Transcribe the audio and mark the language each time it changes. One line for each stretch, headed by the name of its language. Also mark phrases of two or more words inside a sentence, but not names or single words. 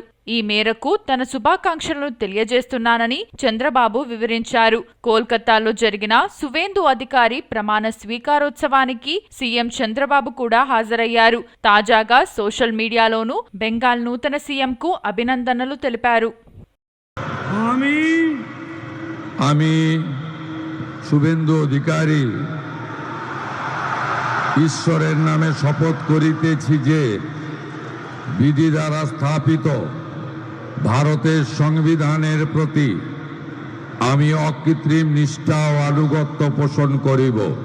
Telugu: ఈ మేరకు తన శుభాకాంక్షలను తెలియజేస్తున్నానని చంద్రబాబు వివరించారు. కోల్కతాలో జరిగిన సువేందు అధికారి ప్రమాణ స్వీకారోత్సవానికి సీఎం చంద్రబాబు కూడా హాజరయ్యారు. తాజాగా
English: social media
Telugu: బెంగాల్ నూతన సీఎంకు అభినందనలు తెలిపారు.
Bangla: আমি শুভেন্দু অধিকারী ঈশ্বরের নামে শপথ করিতেছি যে বিধি দ্বারা স্থাপিত ভারতের সংবিধানের প্রতি আমি অকৃত্রিম নিষ্ঠা ও আনুগত্য পোষণ করিব।